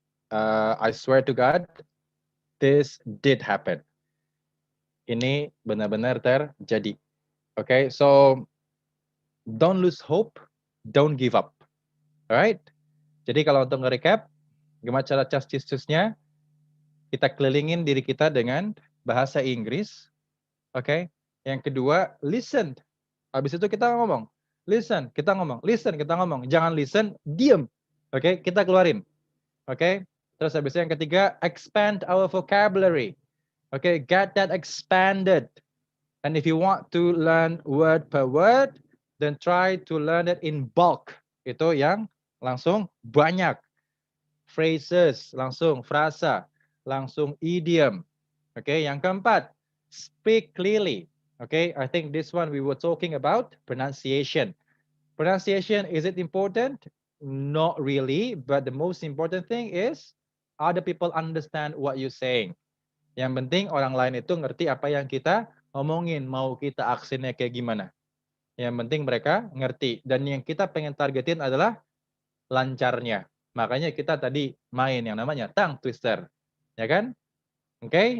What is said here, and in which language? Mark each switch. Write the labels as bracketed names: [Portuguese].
[English] I swear to God, this did happen. [Indonesian] Ini benar-benar terjadi. [English] Okay, so don't lose hope, don't give up. Alright? [Indonesian] Jadi kalau untuk nge-recap, gimana cara cas-cis-cusnya, kita kelilingin diri kita dengan bahasa Inggris. Okay? Yang kedua, listen. Habis itu kita ngomong. [English] Listen, [Indonesian] kita ngomong. Listen, kita ngomong. Jangan listen, diem. Okay? Kita keluarin. Okay? Terus habis itu yang ketiga, [English] expand our vocabulary. [Indonesian] Okay? [English] Get that expanded. And if you want to learn word per word, then try to learn it in bulk. [Indonesian] Itu yang langsung banyak. Phrases, langsung frasa, langsung idiom. Okay, yang keempat, speak clearly. [English] Okay, I think this one we were talking about pronunciation. Pronunciation, is it important? Not really, but the most important thing is other people understand what you're saying. [Indonesian] Yang penting orang lain itu ngerti apa yang kita ngomongin, mau kita aksennya kayak gimana. Yang penting mereka ngerti. Dan yang kita pengen targetin adalah lancarnya. Makanya kita tadi main yang namanya tongue twister. Ya kan? Okay?